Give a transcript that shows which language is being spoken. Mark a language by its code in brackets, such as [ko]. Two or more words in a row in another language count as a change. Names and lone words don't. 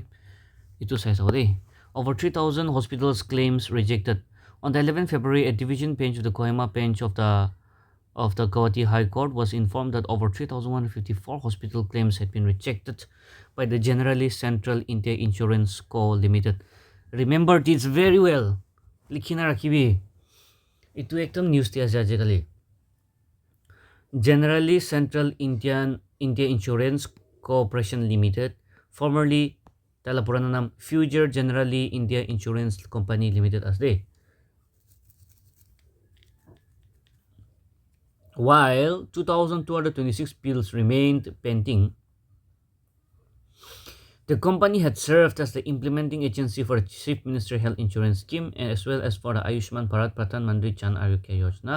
[en] It was says over 3,000 hospitals claims rejected. On the 11th February, a division bench of the Kohima bench of the Guwahati High Court was informed that over 3,154 hospital claims had been rejected by the Generali Central India Insurance Co. Limited. Remember this very well. [nag] Likhina rakhibi. Itu ekdam news ti ase ajekali. [en] Generali Central India Insurance Corporation Limited, formerly [nag] tala purana nam [en] Future Generali India Insurance Company Limited as they. While 2,226 bills remained pending, the company had served as the implementing agency for the Chief Minister Health Insurance Scheme as well as for the Ayushman Bharat Pradhan Mantri Jan Arogya Yojana.